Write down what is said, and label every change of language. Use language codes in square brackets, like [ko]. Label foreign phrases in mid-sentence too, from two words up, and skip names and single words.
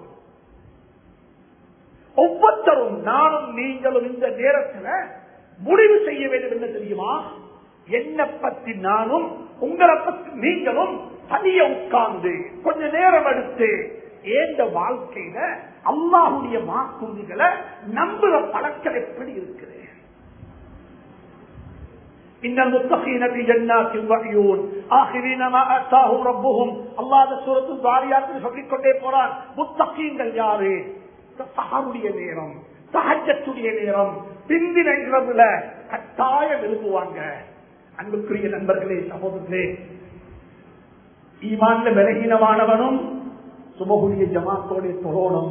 [ta] ஒவ்வொருத்தரும் நானும் நீங்களும் இந்த நேரத்தில் முடிவு செய்ய வேண்டும். என்ன தெரியுமா? என்னை பற்றி நானும் உங்களை பற்றி நீங்களும் தனிய உட்கார்ந்து கொஞ்ச நேரம் எடுத்து எந்த வாழ்க்கையில அல்லாஹ்வுடைய வாக்குறுதிகளை நம்புற பழக்கம் எப்படி இருக்குது? [ar] إن المتقين في جنات وعيون آخرين ما آتاهم ربهم. [ta] அல்லாஹ் சூரத்து தாரியாத்தில் சொல்லிக் கொண்டே போறான். முத்தகீன்கள் யாரு? சஹருடைய நேரம், தஹஜ்ஜுடைய நேரம், பிந்தின இரவுல கட்டாயம் எழுப்புவாங்க. அன்புக்குரிய நண்பர்களே, சகோதரர்களே, ஈமான்ல பலகீனமானவனும் சுபஹுடைய ஜமாத்தோட தொழணும்.